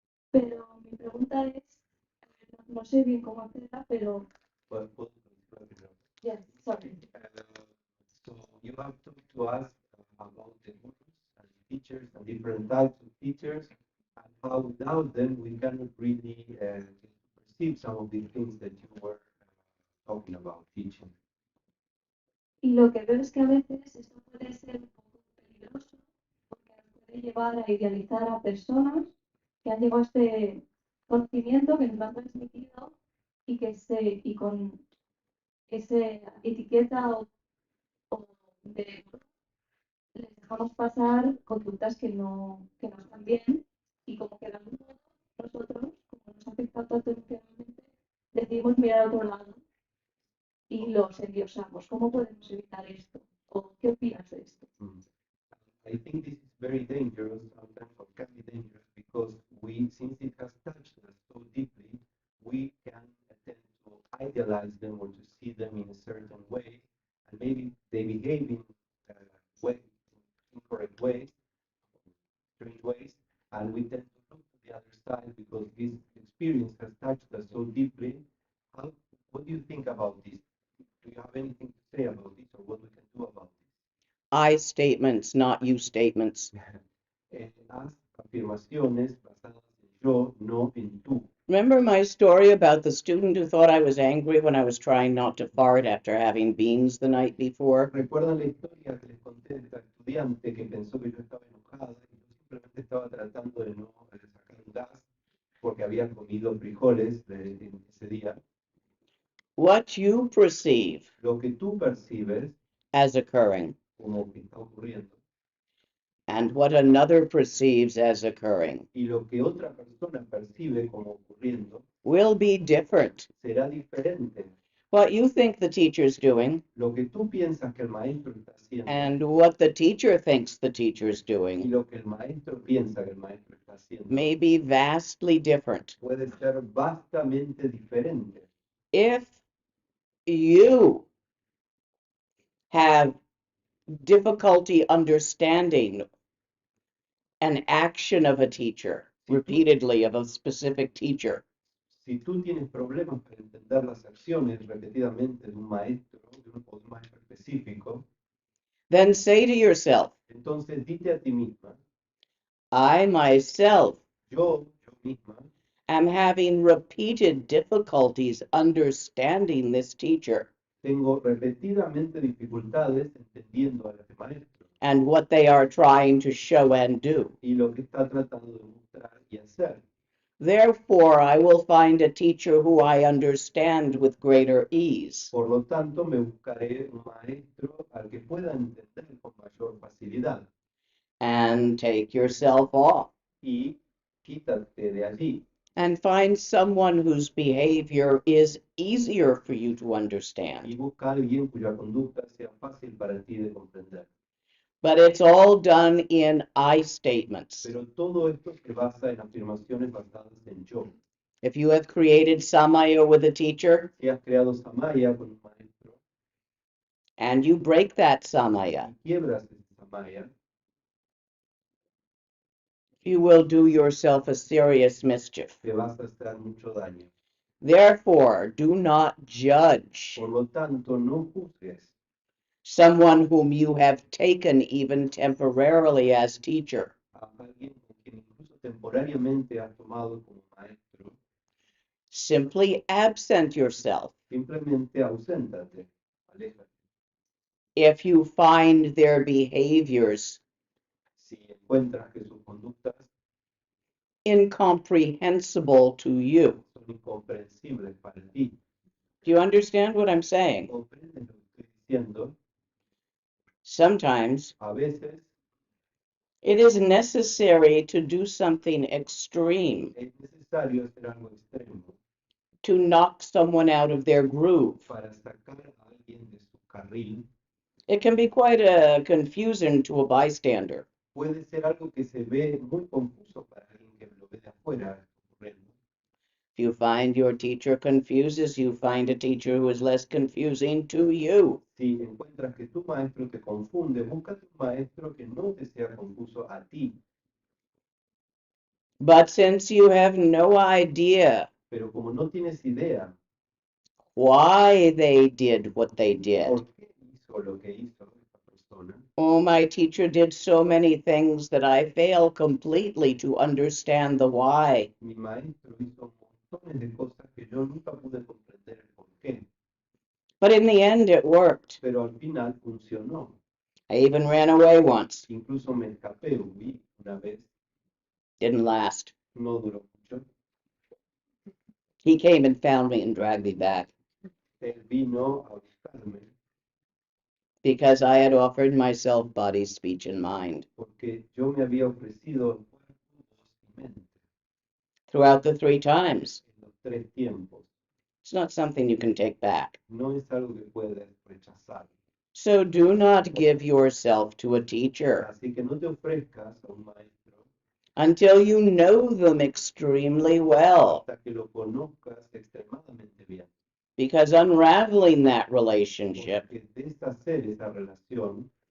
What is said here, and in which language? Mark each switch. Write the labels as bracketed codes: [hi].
[es] Pero mi pregunta es, no sé bien cómo hacerla, pero... Pues, puedo continuar primero. [en] Yes, sorry. So you have talked to us about the gurus and teachers and different types of teachers and how without them we cannot really perceive some of the things that you were talking about teaching. [es] Y lo que veo es que a veces esto puede ser un poco peligroso porque nos puede llevar a idealizar a personas que han llegado a este conocimiento que nos lo han transmitido y con esa etiqueta o de les dejamos pasar conductas que no están bien y como que de algún modo nosotros, como nos afecta tanto emocionalmente, decidimos mirar a otro lado y los endiosamos. ¿Cómo podemos evitar esto? ¿O qué opinas de esto? [en] I think this is very dangerous, sometimes or can be dangerous because we, since it has touched us so deeply, we can tend to idealize them or to see them in a certain way, and maybe they behave in incorrect ways, strange ways, and we tend to look to the the other side because this experience has touched us so deeply. What do you think about this? Do you have anything to say about this, or what we can do about I statements, not you statements. this? [es] Haz afirmaciones basadas en yo, no en tú. [en] Remember my story about the student who thought I was angry when I was trying not to fart after having beans the night before? [es] ¿Recuerdan la historia que les conté de esta estudiante que pensó que yo estaba enojada y yo simplemente estaba tratando de no sacar un gas porque había comido frijoles en ese día? [en] What you perceive [es] Lo que tú percibes [en] as occurring [es] como que está ocurriendo [en] and what another perceives as occurring [es] y lo que otra persona percibe como ocurriendo [en] will be different. [es] será diferente. [en] What you think the teacher's doing [es] Lo que tú piensas que el maestro está haciendo [en] and what the teacher thinks the teacher's [es] y [en] doing [es] lo que el maestro piensa que el maestro está haciendo [en] may be vastly different. [es] puede ser vastamente diferente. [en] If you have difficulty understanding an action of a teacher repeatedly of a specific teacher, [es] Si tú tienes problemas para entender las acciones repetidamente de un maestro o de un maestro específico, [en] then say to yourself, [es] entonces dite a ti misma, [en] I myself [es] yo misma, [en] am having repeated difficulties understanding this teacher [es] tengo repetidamente dificultades entendiendo a este maestro [en] and what they are trying to show and do. [es] y lo que está tratando de mostrar y hacer. [en] Therefore, I will find a teacher who I understand with greater ease. [es] Por lo tanto, me buscaré un maestro al que pueda entender con mayor facilidad [en] And take yourself off [es] y quítate de allí [en] and find someone whose behavior is easier for you to [es] y [en] understand. [es] busca a alguien cuya conducta sea fácil para ti de comprender. [en] But it's all done in I statements. [es] Pero todo esto se basa en afirmaciones basadas en yo. [en] If you have created samaya with a teacher [es] Si has creado samaya con un maestro [en] and you break that samaya, [es] y quiebras ese samaya, [en] you will do yourself a serious mischief. [es] te vas a hacer mucho daño. [en] Therefore, do not judge [es] Por lo tanto, no juzgues [en] someone whom you have taken even temporarily as teacher. [es] a alguien con quien incluso temporariamente has tomado como maestro. [en] Simply absent yourself. [es] Simplemente auséntate, aléjate. [en] If you find their behaviors [es] Si encuentras que sus conductas [en] incomprehensible to you. [es] son incomprensibles para ti, [en] Do you understand what I'm saying? [es] ¿comprendes lo que estoy diciendo? [en] Sometimes [es] A veces [en] it is necessary to do something extreme [es] es necesario hacer algo extremo [en] to knock someone out of their groove. [es] para sacar a alguien de su carril. [en] It can be quite a confusing to a bystander. [es] Puede ser algo que se ve muy confuso para alguien que lo ve de afuera ocurriendo. [en] If you find your teacher confuses, you find a teacher who is less confusing to you. [es] Si encuentras que tu maestro te confunde, búscate un maestro que no te sea confuso a ti. [en] But since you have no idea [es] Pero como no tienes idea [en] why they did what they did, [es] por qué hizo lo que hizo esta persona, [en] oh, my teacher did so many things that I fail completely to understand the why. [es] mi maestro hizo montones de cosas que yo nunca pude comprender el por qué, [en] But in the end, it worked. [es] pero al final funcionó. [en] I even ran away once. [es] Incluso me escapé, huí una vez, [en] Didn't last. [es] no duró mucho. [en] He came and found me and dragged me back [es] Él vino a buscarme [en] because I had offered myself body, speech, and mind. [es] porque yo me había ofrecido en cuerpo, voz y mente [en] Throughout the 3 times. [es] en los 3 tiempos. [en] It's not something you can take back. [es] No es algo que puedes rechazar. [en] So do not give yourself to a teacher [es] Así que no te ofrezcas a un maestro [en] until you know them extremely well, [es] hasta que lo conozcas extremadamente bien. [en] because unraveling that relationship [es] Porque deshacer esa relación